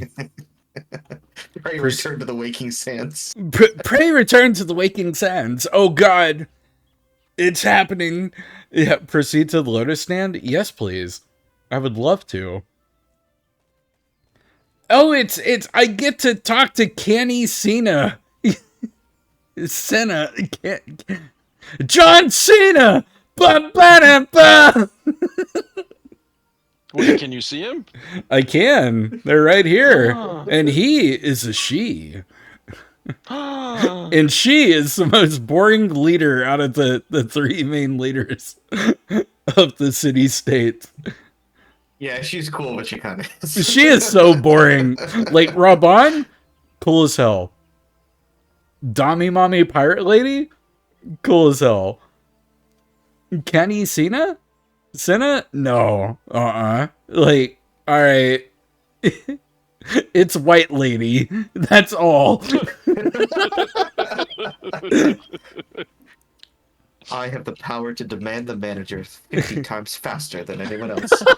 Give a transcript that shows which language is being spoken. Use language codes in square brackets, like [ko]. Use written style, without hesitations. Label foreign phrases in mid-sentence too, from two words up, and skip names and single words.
[en] Right, return to the waking sands. Pray return to the waking sands. Oh god. It's happening. Yeah, proceed to the Lotus Stand? Yes, please. I would love to. Oh, it's I get to talk to Canny Cena. Cena. John Cena. Ba ba da ba. Wait, can you see him? I can. They're right here. And he is a she. And she is the most boring leader out of the three main leaders of the city-state. Yeah, she's cool, but she kind of is. She is so boring. Like, Raban? Cool as hell. Dami Mommy Pirate Lady? Cool as hell. Kenny Cena? Cena? No. Like, alright. It's White Lady. That's all. I have the power to demand the manager 50 times faster than anyone else.